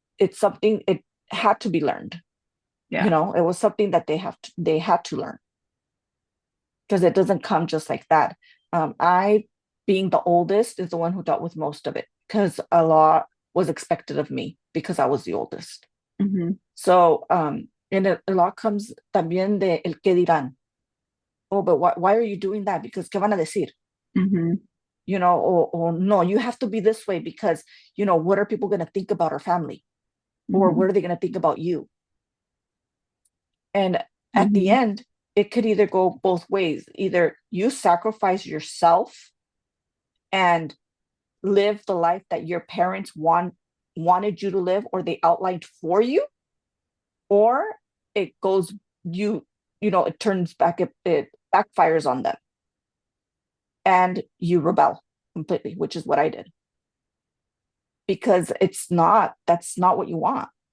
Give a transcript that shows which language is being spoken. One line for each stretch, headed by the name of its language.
English: it's something it had to be learned. Yeah. It was something that they had to learn because it doesn't come just like that. I, being the oldest, is the one who dealt with most of it because a lot was expected of me because I was the oldest. Hmm. So, and a lot comes
Spanish: también de el que dirán.
English: Oh, but why are you doing that? Because
Spanish: ¿qué van a decir? Hmm.
English: Or no, you have to be this way because, what are people going to think about our family? Or Hmm. what are they going to think about you? And at the Hmm. end, it could either go both ways. Either you sacrifice yourself and live the life that your parents wanted you to live or they outlined for you, or it goes it turns back, it backfires on them and you rebel completely, which is what I did because that's not what you want.